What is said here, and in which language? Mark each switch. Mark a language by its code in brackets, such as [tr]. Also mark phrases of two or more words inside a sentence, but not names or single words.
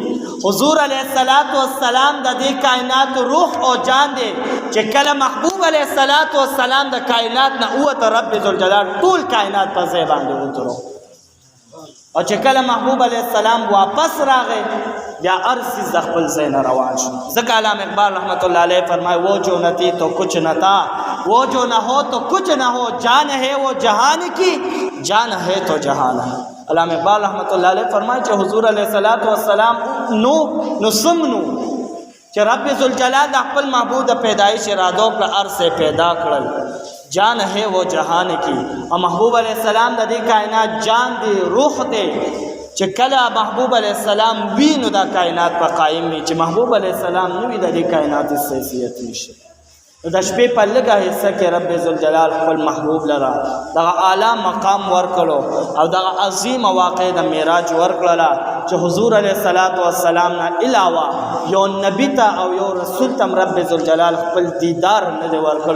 [ps] حضور علیه السلام د دې کائنات روح او جان دی چې کله محبوب علیه السلام د کائنات نه ووته، رب ذوالجلال ټول کائنات په ځای باندې ودرو. او چې کله محبوب علیه السلام واپس راغی، بیا هر څیز د خپل ځای نه روان شو. [ur] ځکه علامه اقبال رحمت الله علیه فرمائے وہ جو نہ تھی تو کچھ نہ تھا، وہ جو نہ ہو تو کچھ نہ ہو، جان ہے وہ جہان کی، جان ہے تو جہان ہے. [ps] علامه اقبال رحمت الله علیه فرمائے چې حضور علیه السلام نو سمنو چې رب ذوالجلال د خپل محبوب د پیدایش ارادو پر ارسه پیدا کړل، [ur] جان ہے وہ جہان کی. [ps] او محبوب علیہ السلام د دې کائنات جان دی، روح دی. چې کله محبوب علیہ السلام وی نو دا کائنات په قائم وي، چې محبوب علیہ السلام نو وی د دې کائنات حیثیت نشي. د شپې په لږه حصه کې رب ذوالجلال خپل محبوب لرا دغه اعلی مقام ورکړو، او دغه عظیم واقع د معراج ورکړله چې حضور علیه السلام نه علاوه یو نبی ته او یو رسول ته رب ذوالجلال خپل دیدار نه دی ورکړی.